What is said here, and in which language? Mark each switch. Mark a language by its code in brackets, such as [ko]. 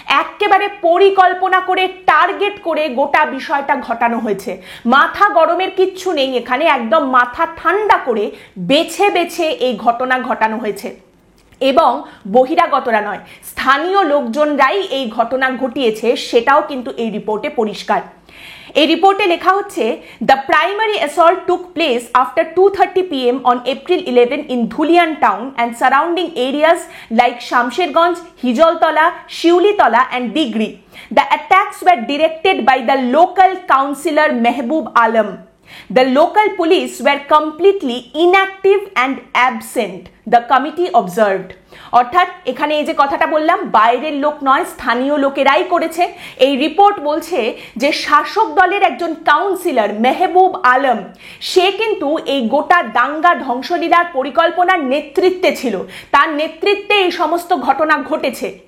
[bn] একেবারে পরিকল্পনা করে টার্গেট করে গোটা বিষয়টা ঘটানো হয়েছে। মাথা গরমের কিচ্ছু নেই এখানে, একদম মাথা ঠান্ডা করে বেছে বেছে এই ঘটনা ঘটানো হয়েছে। এবং বহিরাগতরা নয়, স্থানীয় লোকজনরাই এই ঘটনা ঘটিয়েছে, সেটাও কিন্তু এই রিপোর্টে পরিষ্কার। এই রিপোর্টে লেখা হচ্ছে, [en] The primary assault took place after 2:30 PM on April 11 in Dhulian town and surrounding areas like Shamsherganj, Hijoltola, Shiulitola and Digri. The attacks were directed by the local councillor Mehboob Alam. The local police were completely inactive and absent, the committee observed. [bn] অর্থাৎ এখানে এই যে কথাটা বললাম, বাইরের লোক নয়, স্থানীয় লোকেরাই করেছে। এই রিপোর্ট বলছে যে শাসক দলের একজন কাউন্সিলর মেহবুব আলম, সে কিন্তু এই গোটা দাঙ্গা ধ্বংসলীলার পরিকল্পনার নেতৃত্বে ছিল, তার নেতৃত্বে এই সমস্ত ঘটনা ঘটেছে।